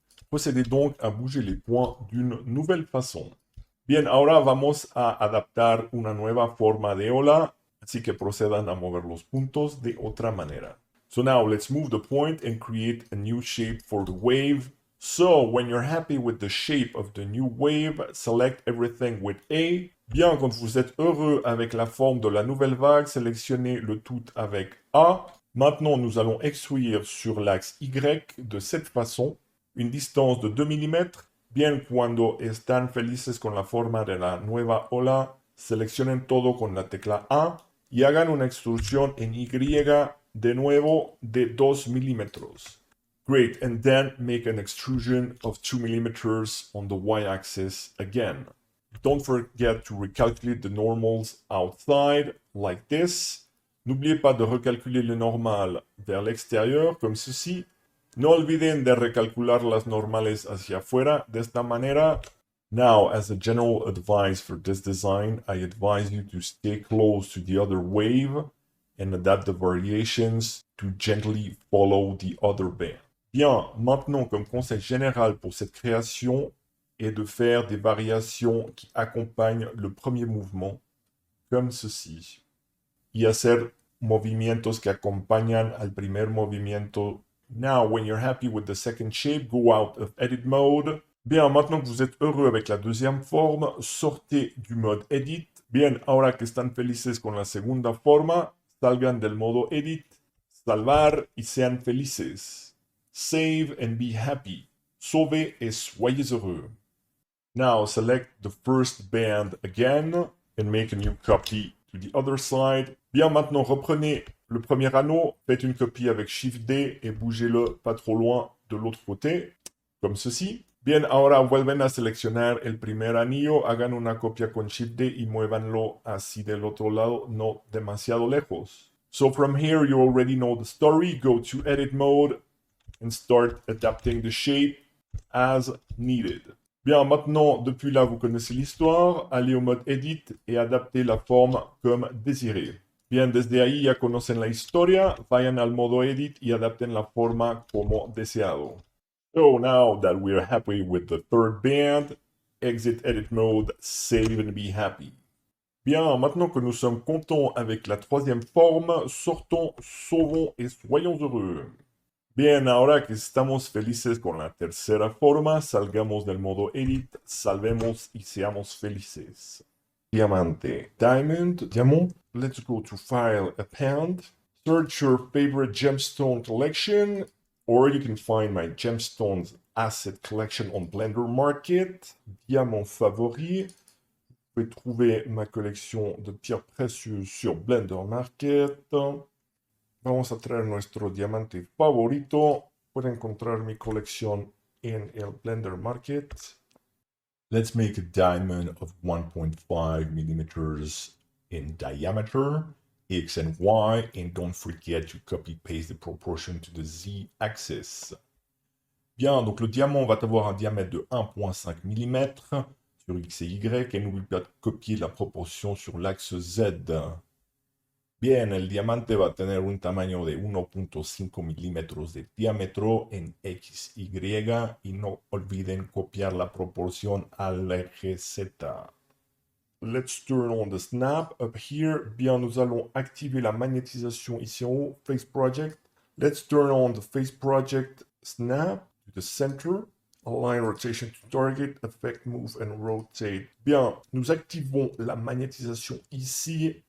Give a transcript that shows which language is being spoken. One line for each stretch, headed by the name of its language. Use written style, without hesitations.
French: Procédez donc à bouger les points d'une nouvelle façon.
Spanish: Bien, ahora vamos a adaptar una nueva forma de ola, así que procedan a mover los puntos de otra manera.
English: So now let's move the point and create a new shape for the wave. So when you're happy with the shape of the new wave, select everything with A.
French: Bien, quand vous êtes heureux avec la forme de la nouvelle vague, sélectionnez le tout avec A. Maintenant, nous allons extruire sur l'axe Y de cette façon, une distance de 2 mm.
Spanish: Bien, cuando están felices con la forma de la nueva ola, seleccionen todo con la tecla A y hagan una extrusión en Y de nuevo de 2 milímetros.
English: Great, and then make an extrusion of 2 millimeters on the y-axis again. Don't forget to recalculate the normals outside, like this.
French: N'oubliez pas de recalculer le normal vers l'extérieur, comme ceci.
Spanish: No olviden de recalcular las normales hacia afuera, de esta manera.
English: Now, as a general advice for this design, I advise you to stay close to the other wave and adapt the variations to gently follow the other band.
French: Bien, maintenant, comme conseil général pour cette création, est de faire des variations qui accompagnent le premier mouvement, comme ceci.
Spanish: Y hacer movimientos que acompañan al primer movimiento.
English: Now, when you're happy with the second shape, go out of edit mode.
French: Bien, maintenant que vous êtes heureux avec la deuxième forme, sortez du mode edit.
Spanish: Bien, ahora que están felices con la segunda forma, salgan del modo edit, salvar y sean felices.
English: Save and be happy.
French: Sauvez et soyez heureux.
English: Now select the first band again and make a new copy to the other side.
French: Bien, maintenant reprenez le premier anneau, faites une copie avec Shift D et bougez-le pas trop loin de l'autre côté, comme ceci.
Spanish: Bien, ahora vuelven a seleccionar el primer anillo, hagan una copia con Shift D y muévanlo así del otro lado, no demasiado lejos.
English: So from here you already know the story, go to edit mode and start adapting the shape as needed.
French: Bien, maintenant, depuis là, vous connaissez l'histoire, allez au mode Edit et adaptez la forme comme désiré.
Spanish: Bien, desde ahí ya conocen la historia, vayan al modo Edit y adapten la forma como deseado.
English: So now that we're happy with the third band, exit Edit mode, save and be happy.
French: Bien, maintenant que nous sommes contents avec la troisième forme, sortons, sauvons et soyons heureux.
Spanish: Bien, ahora que estamos felices con la tercera forma, salgamos del modo Edit, salvemos y seamos felices.
English: Diamante, diamond. Let's go to File, Append. Search your favorite gemstone collection, or you can find my gemstones asset collection on Blender Market.
French: Diamant favori. Vous pouvez trouver ma collection de pierres précieuses sur Blender Market.
Spanish: Vamos a traer nuestro diamante favorito. Pueden encontrar mi colección en el Blender Market.
English: Let's make a diamond of 1.5 millimeters in diameter, X and Y, and don't forget to copy-paste the proportion to the Z-axis.
French: Bien, donc le diamant va avoir un diamètre de 1.5 mm sur X et Y, et n'oublie pas de copier la proportion sur l'axe Z.
Spanish: Bien, el diamante va a tener un tamaño de 1.5 milímetros de diámetro en XY y no olviden copiar la proporción al eje Z.
English: Let's turn on the snap up here.
French: Bien, nous allons activer la magnétisation ici en haut, Face Project.
English: Let's turn on the Face Project snap to the center. Align rotation to target, effect, move and rotate.
French: Bien, nous activons la magnétisation ici.